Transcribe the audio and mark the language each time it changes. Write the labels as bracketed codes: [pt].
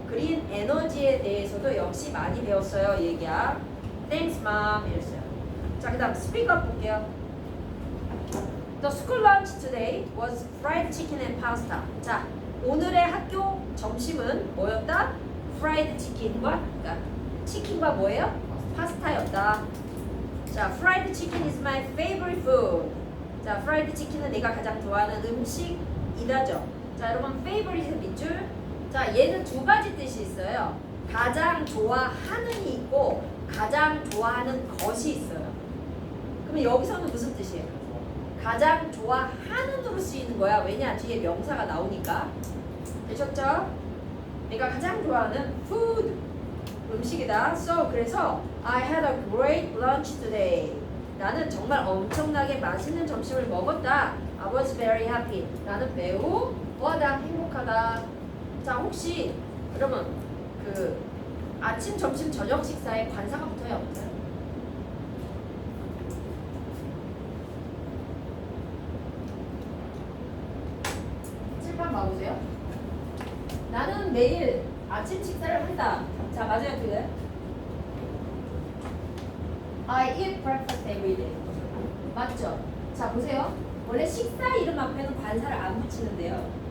[ko] green 에너지에 대해서도 역시 많이 배웠어요. 얘기야. [en] Thanks, mom. [ko] 이랬어요. 자, 그 다음 speak up 볼게요. [en] The school lunch today was fried chicken and pasta. [ko] 자, 오늘의 학교 점심은 뭐였다? fried chicken과 그러니까 치킨과 뭐예요? 파스타였다. [en] 자, fried chicken is my favorite food. [ko] 자, fried chicken은 내가 가장 좋아하는 음식이다죠. 자, 여러분 favorite의 밑줄. 자, 얘는 두 가지 뜻이 있어요. 가장 좋아하는이 있고 가장 좋아하는 것이 있어요. 그러면 여기서는 무슨 뜻이에요? 가장 좋아하는으로 쓰이는 거야. 왜냐? 뒤에 명사가 나오니까. 되셨죠? 내가 가장 좋아하는 food 음식이다. [en] So [ko] 그래서 [en] I had a great lunch today. [ko] 나는 정말 엄청나게 맛있는 점심을 먹었다. [en] I was very happy. [ko] 나는 매우 뭐하다 행복하다. 자, 혹시 여러분 그 아침, 점심, 저녁 식사에 관사가 붙어야 없나요? 칠판 봐보세요. 나는 매일 아침 식사를 한다. 자, 맞아요, 그래? [en] I eat breakfast every day. [ko] 맞죠? 자, 보세요. 원래 식사 이름 앞에는 관사를 안 붙이는데요.